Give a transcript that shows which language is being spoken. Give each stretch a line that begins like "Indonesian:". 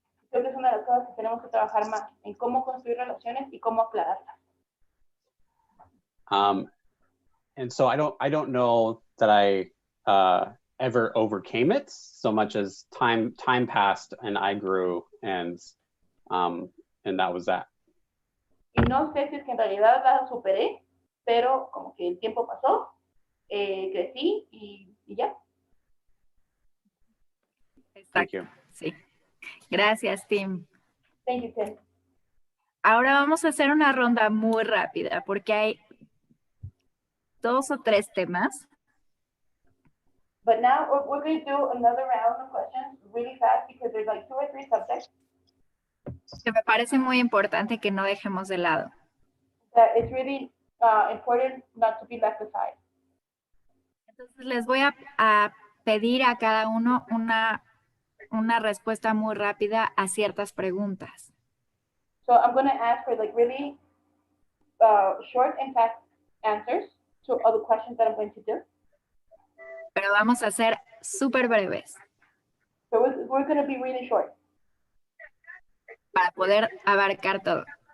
Spanish: Creo que es una de las cosas que tenemos que trabajar más en cómo construir relaciones y cómo aclararlas.
English: And so I don't know that I ever overcame it so much as time passed and I grew and that was that.
Spanish: Y no sé si es que en realidad la superé, pero como que el tiempo pasó, crecí y ya.
English: Thank you.
Spanish: Sí. Gracias, Tim.
English: Thank you, Tim.
Spanish: Ahora vamos a hacer una ronda muy rápida porque hay 2 o 3 temas.
English: But now we're going to do another round of questions really fast because there's like 2 or 3 subjects.
Spanish: Que me parece muy importante que no dejemos de lado.
English: That it's really important not to be left aside.
Spanish: Entonces les voy a pedir a cada uno una respuesta muy rápida a ciertas preguntas.
English: So I'm going to ask for like really short and fast answers to all the questions that I'm going to do.
Spanish: Pero vamos a ser súper breves
English: So we're going to be really short
Spanish: para poder abarcar todo.